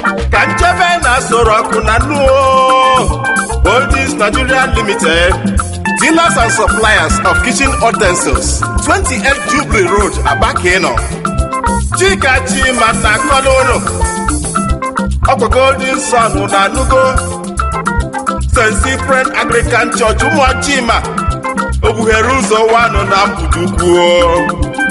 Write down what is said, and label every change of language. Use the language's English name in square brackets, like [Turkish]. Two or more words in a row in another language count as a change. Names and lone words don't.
[Igbo] Ka nchebe na Aso Rock na nnu o. [English] Oldies Nigeria Limited, dealers and suppliers of kitchen utensils, twenty-eight Jubilee Road, [Igbo] Aba ka ị nọ. Chika Chima na Kolo unu. Ọ bụ Golden Sun na Nugo. Saint Cyprian Anglican Church, Ụmụachima, Ogbughere Ụzọ one na Mbudu Ukwu.